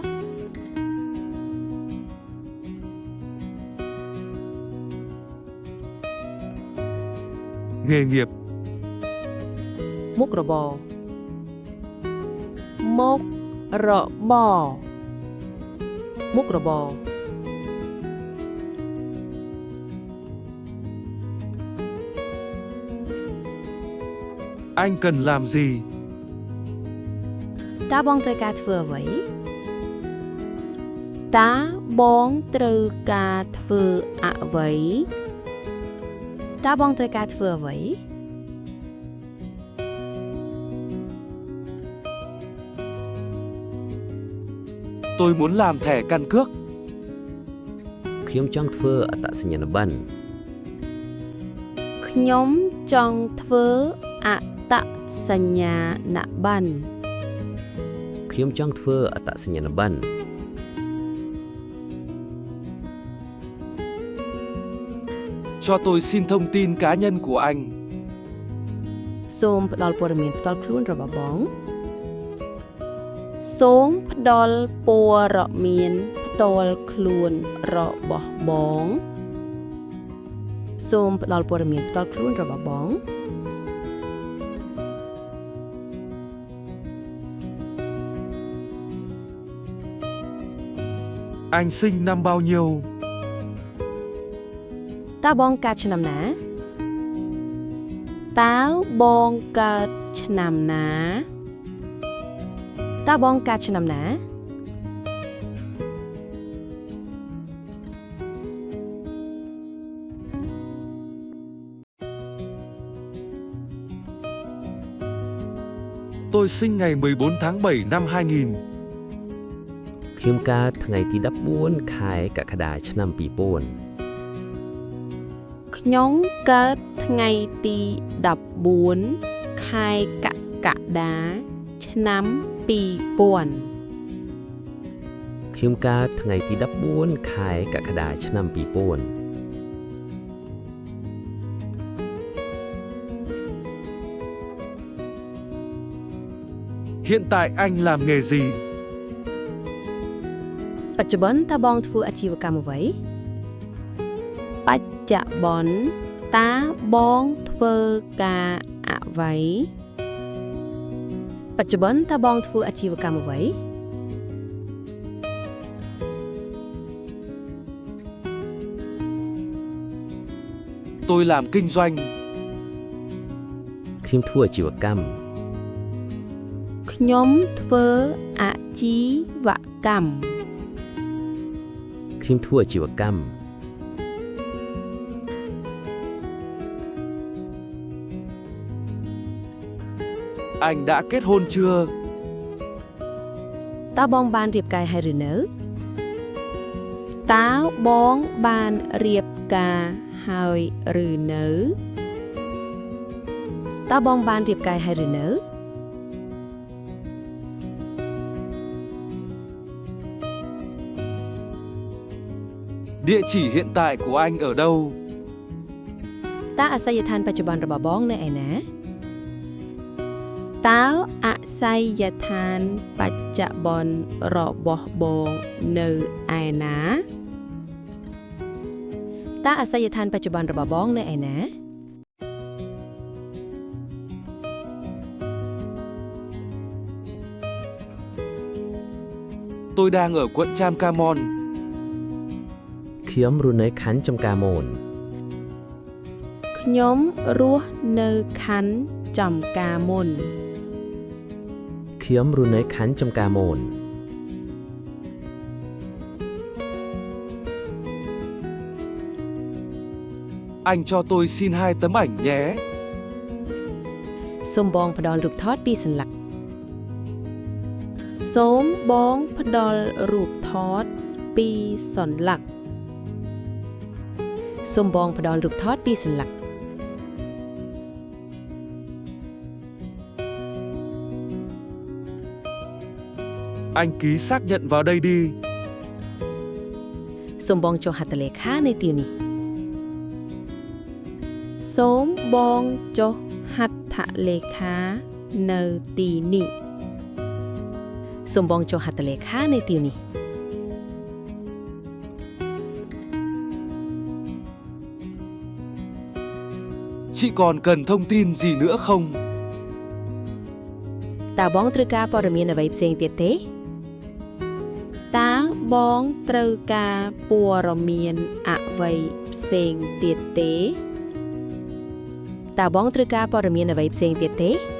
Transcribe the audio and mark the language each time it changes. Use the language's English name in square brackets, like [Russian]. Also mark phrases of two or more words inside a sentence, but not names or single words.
[Vietnamese] Nghề nghiệp. [Khmer] មុខរបរមុខរបរមុខរបរ [Vietnamese] Anh cần làm gì? [Khmer] តើបងត្រូវការធ្វើអ្វី តើបងត្រូវការធ្វើអ្វី ត តើបងត្រូវការធ្វើអ្វី [Vietnamese] Tôi muốn làm thẻ căn cước. [Khmer] ខ្ញុំចង់ធ្វើអត្តសញ្ញាណប័ណ្ណ ខ្ញុំចង់ធ្វើអត្តសញ្ញាណប័ណ្ណ ខ្ញុំចង់ធ្វើអត្តសញ្ញាណប័ណ្ណ [Vietnamese] Cho tôi xin thông tin cá nhân của anh. [Khmer] សូមផ្ដល់ព័ត៌មានផ្ទាល់ខ្លួនរបស់បង សូមផ្ដល់ព័ត៌មានផ្ទាល់ខ្លួនរបស់បង សូមផ្ដល់ព័ត៌មានផ្ទាល់ខ្លួនរបស់បង [Vietnamese] Anh sinh năm bao nhiêu? [Khmer] តើបងកើតឆ្នាំណា តើបងកើតឆ្នាំណា តើបងកើតឆ្នាំណា [Vietnamese] Tôi sinh ngày 14 tháng 7 năm 2000. [Khmer] ខ្ញុំកើតថ្ងៃទី14ខែកក្កដាឆ្នាំ2000 ខ្ញុំកើតថ្ងៃទី14ខែកក្កដាឆ្នាំ2000 ខ្ញុំកើតថ្ងៃទី14ខែកក្កដាឆ្នាំ2000 [Vietnamese] Hiện tại anh làm nghề gì? [Khmer] បច្ចុប្បន្នតើបងធ្វើអាជីវកម្មអ្វី បច្ចុប្បន្នតើបងធ្វើការអ្វី បច្ចុប្បន្នតើបងធ្វើអាជីវកម្មអ្វី [Vietnamese] Tôi làm kinh doanh. [Khmer] ខ្ញុំធ្វើអាជីវកម្ម ខ្ញុំធ្វើអាជីវកម្ម ខ្ញុំធ្វើអាជីវកម្ម [Vietnamese] Anh đã kết hôn chưa? [Khmer] តើបងបានរៀបការហើយឬនៅ តើបងបានរៀបការហើយឬនៅ តើបងបានរៀបការហើយឬនៅ [Vietnamese] Địa chỉ hiện tại của anh ở đâu? [Khmer] តើអាសយដ្ឋានបច្ចុប្បន្នរបស់បងនៅឯណា តើអាសយដ្ឋានបច្ចុប្បន្នរបស់បងនៅឯណា តើអាសយដ្ឋានបច្ចុប្បន្នរបស់បងនៅឯណា [Vietnamese] Tôi đang ở quận Cham Ca Mon. [Khmer] ខ្ញុំរស់នៅខណ្ឌចំការមន ខ្ញុំរស់នៅខណ្ឌចំការមុន ខ្ញុំរស់នៅខណ្ឌចំការមន [Vietnamese] Anh cho tôi xin 2 tấm ảnh nhé. [Khmer] សូមបងផ្ដល់រូបថតពីសន្លឹក សូមបងផ្ដល់រូបថតពីសន្លឹក សូមបងផ្ដល់រូបថតពីសន្លឹក [Vietnamese] Anh ký xác nhận vào đây đi. [Khmer] សូមបងចុះហត្ថលេខានៅទីនេះ សូមបងចុះហត្ថលេខានៅទីនេះ សូមបងចុះហត្ថលេខានៅទីនេះ [Vietnamese] Chị còn cần thông tin gì nữa không? [Khmer] តើបងត្រូវការព័ត៌មានអ្វីផ្សេងទៀតទេ តើបងត្រូវការព័ត៌មានអ្វីផ្សេងទៀតទេ តើបងត្រូវការព័ត៌មានអ្វីផ្សេងទៀតទេ